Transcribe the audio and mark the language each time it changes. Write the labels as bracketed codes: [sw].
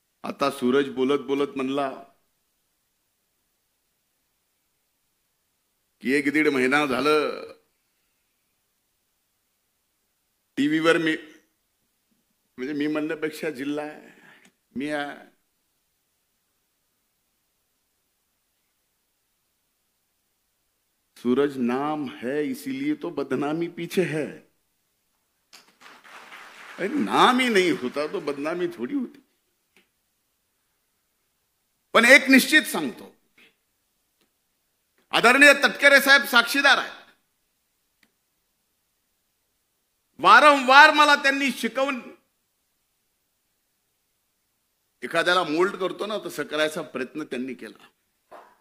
[mr] आता सूरज बोलत बोलत म्हणला की 1-1.5 महिना झालं टीव्हीवर मी म्हणजे मी म्हणण्यापेक्षा जिल्हा आहे मी आहे [hi] सूरज नाम है इसीलिए तो बदनामी पीछे है। अरे नाम ही नहीं होता तो बदनामी थोड़ी होती। [mr] पण एक निश्चित सांगतो, आदरणीय तटकरे साहेब साक्षीदार आहेत। वारंवार मला त्यांनी शिकवून एखाद्याला मोल्ड करतो ना तसं करायचा प्रयत्न त्यांनी केला।